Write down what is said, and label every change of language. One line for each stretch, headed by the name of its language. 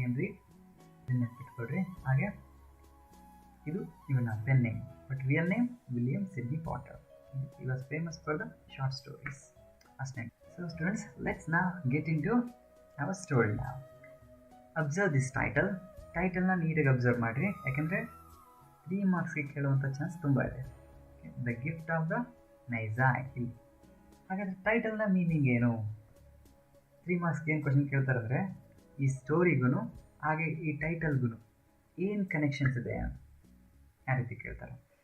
Kannada: Henry ಇದನ್ನು ನೆನ್ಪಿಟ್ಕೊಳ್ರಿ. ಹಾಗೆ ಇದು ಇವನ pen name, but real name William Sydney Potter.
English: He was famous for the short stories. ಅಷ್ಟೇ. So students, let's now get into our story now.
Kannada: Observe this ಟೈಟಲ್ನ ನೀಟಾಗಿ observe ಮಾಡಿರಿ, ಯಾಕೆಂದರೆ 3 ಮಾರ್ಕ್ಸ್ಗೆ ಕೇಳುವಂಥ chance ತುಂಬ ಇದೆ. ದ ಗಿಫ್ಟ್ ಆಫ್ ದ ನೈಜಾಯ್ ಇಲ್ಲಿ. ಹಾಗಾದರೆ ಟೈಟಲ್ನ meaning ಏನು? 3 ಮಾರ್ಕ್ಸ್ಗೆ ಏನು ಕ್ವಶನ್ ಕೇಳ್ತಾರೆ ಅಂದರೆ, ಈ ಸ್ಟೋರಿಗೂ ಹಾಗೆ ಈ ಟೈಟಲ್ಗೂ ಏನು ಕನೆಕ್ಷನ್ಸ್ ಇದೆ ಆ ರೀತಿ ಕೇಳ್ತಾರೆ.